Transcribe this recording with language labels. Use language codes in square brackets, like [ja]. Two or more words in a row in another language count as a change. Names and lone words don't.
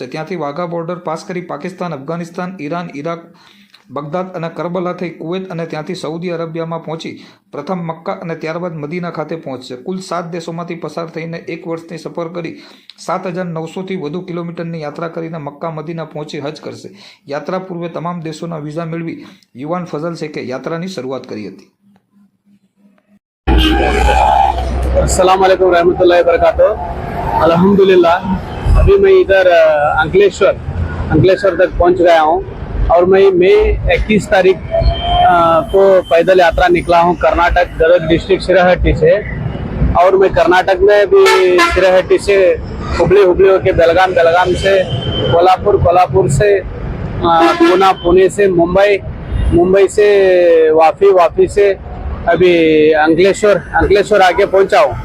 [gu] ત્યાંથી વાઘા બોર્ડર પાસ કરી પાકિસ્તાન, અફઘાનિસ્તાન, ઈરાન, ઈરાક, બગદાદ અને કરબલા થઈ કુવૈત અને ત્યાંથી સાઉદી અરેબિયામાં પહોંચી પ્રથમ મક્કા અને ત્યારબાદ મદીના ખાતે પહોંચશે. કુલ 7 દેશોમાંથી પસાર થઈને 1 વર્ષની સફર કરી 7,900થી વધુ કિલોમીટરની યાત્રા કરીને મક્કા મદીના પહોંચી હજ કરશે. યાત્રા પૂર્વે તમામ દેશોના વિઝા મેળવી યુવાન ફઝલ શેખે યાત્રાની શરૂઆત કરી હતી. [ar] السلام عليكم ورحمة الله وبركاته. [hi] अल्हम्दुलिल्लाह अभी मैं इधर अंकलेश्वर तक पहुंच गया हूं और मैं मई 21 तारीख को पैदल यात्रा निकला हूं कर्नाटक गदग डिस्ट्रिक्ट शिराहट्टी से। और मैं कर्नाटक में भी शिराहट्टी से हुबली होके बेलगाम से कोल्हापुर से पुणे से मुंबई से वापी से अभी अंकलेश्वर आगे पहुंचा हूँ।